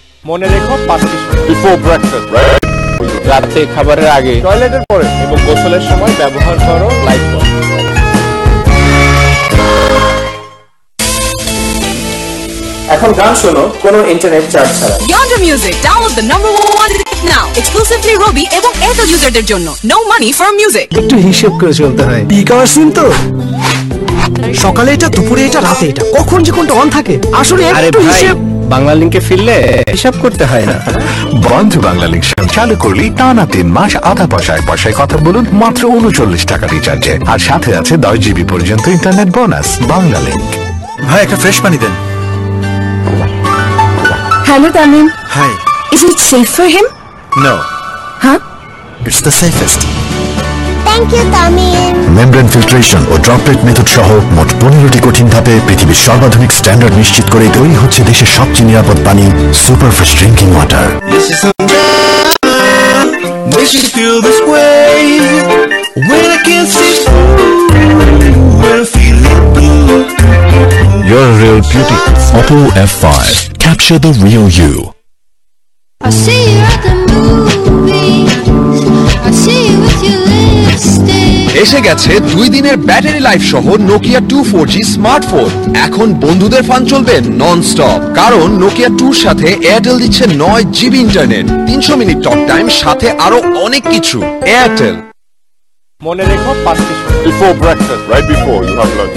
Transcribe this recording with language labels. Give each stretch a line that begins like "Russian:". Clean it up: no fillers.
Bangla: মনে রেখো 5টি
English: Before breakfast, right?
Bangla: রাতে খাবারের আগে, টয়লেটের পরে এবং গোসলের সময় ব্যবহার করো লাইফ বয়। এখন গান শোনো কোনো ইন্টারনেট চার্জ ছাড়া।
English: Yonder Music, download the #1 hit now. Exclusively Robi
Bangla: এবং Airtel userদের জন্য।
English: No money for music.
Bangla: একটু হিসেব করে চলতে হয়। পিক আওয়ার সিম তো, সকালে এটা, দুপুরে এটা, রাতে এটা, কখন যে কোনটা অন থাকে আসলে একটু হিসেব। বাংলা লিংকে ফিরলে হিসাব করতে হয় না। বন্ধু বাংলা লিংক চালু করলে টানা 3 মাস আধা পয়সায় কথা বলুন মাত্র 39 টাকা রিচার্জে, আর সাথে আছে 10 GB পর্যন্ত ইন্টারনেট বোনাস। বাংলা লিংক। ভাই একটা ফ্রেশ পানি দেন।
English: Hello, Tamim. Hi. Is it safe for him? No. Huh? It's the safest. Thank you, Tamim.
Bangla: Membrane filtration O droplet method সহ মোট 15টি কঠিন ধাপে পৃথিবীর সর্বাধুনিক স্ট্যান্ডার্ড নিশ্চিত করে তৈরি হচ্ছে দেশের সবচেয়ে নিরাপদ পানি, super fresh drinking water.
English: Makes me feel this way when I can't see when I feel it blue. You're a real beauty. Oppo F5. Capture the real you. I see you at the movies. I see you with your lipstick.
Bangla: এসে গেছে 2 দিনের battery life সহ Nokia 2 4G smartphone. এখন বন্ধুদের fun চলবে non stop, কারণ Nokia 2 এর সাথে এয়ারটেল দিচ্ছে 9 GB internet, 300 minute talk time, সাথে আরো অনেক কিছু। এয়ারটেল। মনে রেখো
English: 5টি before breakfast, right before you have lunch.